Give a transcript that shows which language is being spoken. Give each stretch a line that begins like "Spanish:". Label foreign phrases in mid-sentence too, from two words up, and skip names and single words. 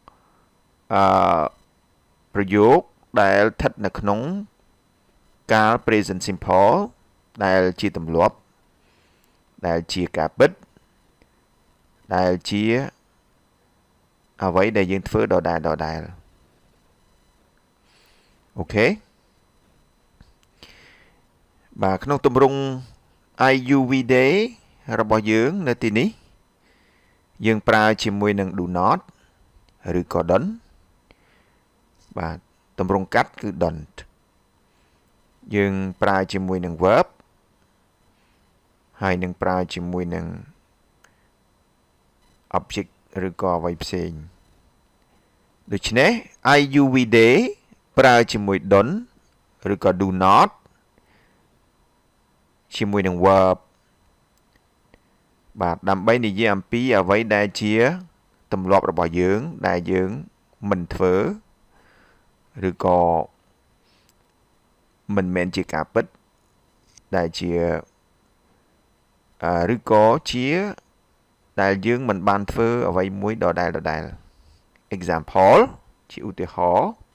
Khmer: ប្រយោគដែលស្ថិតនៅក្នុងកាល
English: present simple
Khmer: ដែលជាទម្លាប់ដែលជាការពិតដែលជាអ្វីដែលយើងធ្វើដដែលអូខេ បាទក្នុងទម្រង់
English: IUV day
Khmer: របស់យើងនៅទីនេះយើងប្រើជាមួយនឹង
English: do not
Khmer: ឬក៏ don't បាទទម្រង់កាត់គឺ don't យើងប្រើជាមួយនឹង verb ហើយនឹងប្រើជាមួយនឹង object ឬក៏អ្វីផ្សេងដូច្នេះ
English: IUV day
Khmer: ប្រើជាមួយ don't ឬក៏
English: do not
Khmer: ជាមួយនឹង verb បាទដើម្បីនិយាយអំពីអ្វីដែលជាទម្លាប់របស់យើងដែលយើងមិនធ្វើឬក៏មិនមែនជាការពិតដែលជាឬក៏ជាដែលយើងមិនបានធ្វើអ្វីមួយដដែល example ជាឧទាហរណ៍